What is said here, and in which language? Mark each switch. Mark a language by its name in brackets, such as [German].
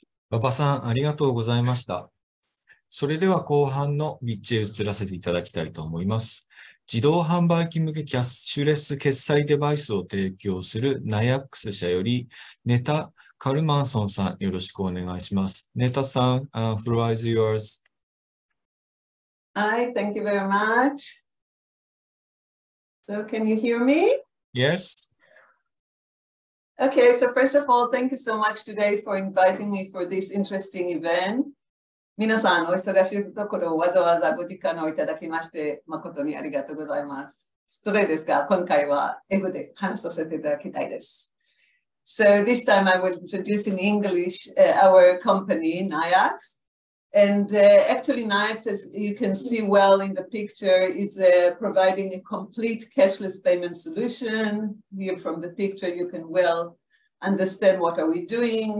[Japanese] 馬場さん、ありがとうございました。それでは後半のビッチへ移らせていただきたいと思います。自動販売機向けキャッシュレス決済デバイスを提供するNAYAX社より、ネタ・カルマンソンさん、よろしくお願いします。 [English] ネタさん、floor is yours. Hi, thank you very much. So can you hear me? Yes. Okay, so first of all, thank you so much today for inviting me for this interesting event. [Japanese] 皆さん、お忙しいところをわざわざご時間をいただきまして、誠にありがとうございます。失礼ですが、今回は英語で話させていただきたいです。 [English] So this time I will introduce in English our company, NAYAX. And actually NAYAX, as you can see well in the picture, is providing a complete cashless payment solution. Here from the picture, you can well understand what are we doing.